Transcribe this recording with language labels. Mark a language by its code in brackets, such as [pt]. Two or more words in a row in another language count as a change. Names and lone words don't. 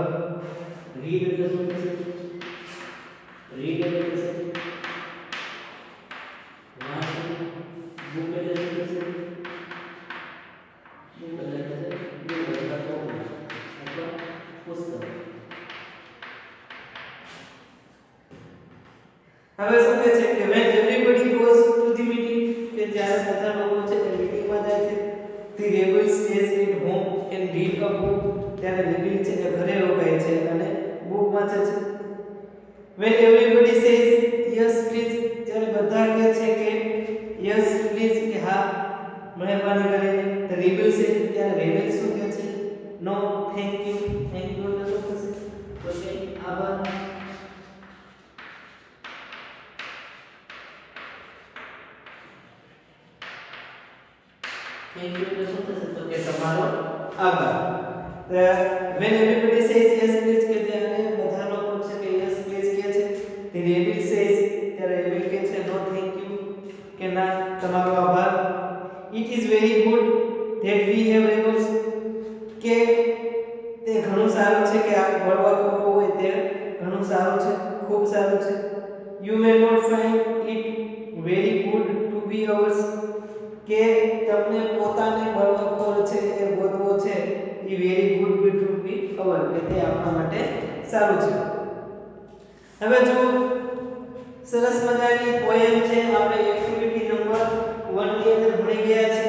[gu] રીડ એટલે શું થશે? રીડ એટલે થશે વાંચવું. બુક એટલે શું થશે? બુક એટલે થશે બુક અથવા ચોપડી અથવા પુસ્તક. હવે શું કહે છે કે [en] when everybody goes to the meeting, [gu] કે જ્યારે બધા લોકો છે એ મીટિંગમાં જાય છે, [en] the rebel stays at home and read a book. [gu] ત્યારે rebel છે એ ઘરે રોકાય છે અને બુક વાંચે છે. [en] when everybody says yes please, [gu] જ્યારે બધા કહે છે કે [en] yes please, [gu] કે હા મહેરબાની કરીને, [en] the rebel says, [gu] ત્યારે rebel શું કહે છે? [en] no thank you. thank you [gu] એટલે શું થશે? તો કે આભાર. [en] thank you [gu] એટલે શું થશે? તો કે તમારો આભાર. [en] when everybody says yes please, [gu] કે ત્યારે બધા લોકો છે કે [en] yes please [gu] કહે છે, [en] the rebel says, [gu] ત્યારે rebel કહે છે [en] no thank you, [gu] કે ના તમારો આભાર. [en] it is very good that we have rebels, [gu] કે તે ઘણું સારું છે કે આ બળવાખોરો હોય તે ઘણું સારું છે, ખૂબ સારું છે. [en] you may not find it very good to be ours, [gu] કે તમને પોતાને બળવાખોર છે એ ગોતવો છે એ [en] very good to be our, [gu] કે તે આપણા માટે સારું છે. હવે જો સરસ મજાની પોએમ છે, આપણે [en] activity number [gu] 1 ની અંદર ભણી ગયા છે.